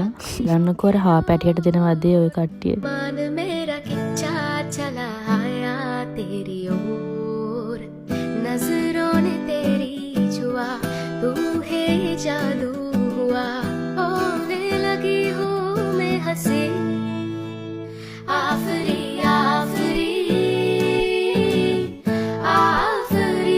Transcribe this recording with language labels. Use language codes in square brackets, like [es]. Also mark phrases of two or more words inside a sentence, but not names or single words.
[si] යන්නකෝ අර හා පැටියට දෙන වදේ ඔය කට්ටිය. [hi] मन मेरा खिंचा चला आया तेरी ओर नजरों ने तेरी छुआ तू है जादू हुआ होने लगी हूँ मैं हंसी आफरी आफरी आफरी